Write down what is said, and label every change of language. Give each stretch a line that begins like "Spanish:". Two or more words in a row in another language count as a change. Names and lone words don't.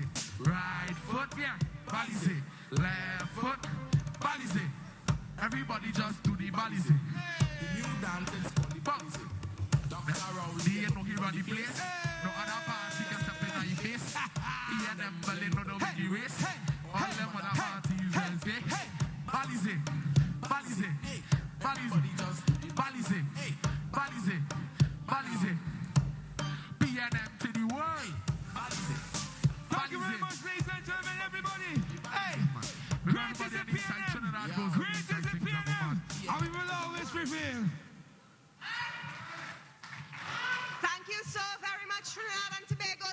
English: Right foot, yeah. Balize. Left foot, balize. Everybody just do the balize. The new dance is called the balize. Dr. Rowley, you know he run the place. No other party can step in your face. He and them balling no the race. All them other parties will say, balize, balize, balize, balize, balize, balize. PNM to the world. Balize. Thank you very much, ladies and gentlemen, everybody. Hey, great is the PNM. Great is the PNM. And we will always prevail. Thank you so very much, Trinidad and Tobago.